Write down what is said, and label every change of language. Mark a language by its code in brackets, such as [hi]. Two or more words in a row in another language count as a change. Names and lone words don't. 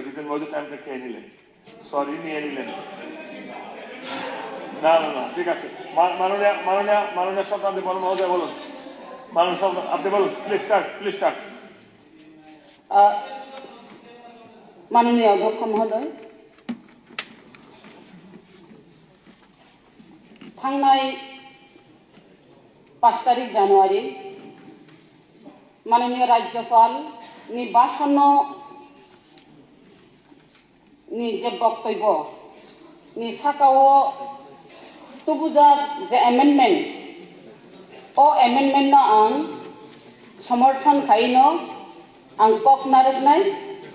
[bn] জিতেন মধ্যে টাইমটা খেয়ে নিলেন, সরি নিয়ে নিলেন। না না না, ঠিক আছে। মাননীয় স্বপ্নাদেব বর্মা মহোদয় বলুন। আপনি বলুন, [en] please start, please start. [bn] মাননীয় অধ্যক্ষ মহোদয়, [trp] थांनाय 5 तारिख जानुवारी माननीय राज्यपाल नि भाषण नि जे बक्तव्य नि साकाओ तुबुजात जे एमेन्डमेंट ओ एमेन्डमेंट आं समर्थन खाइनो आं कक नारकनाय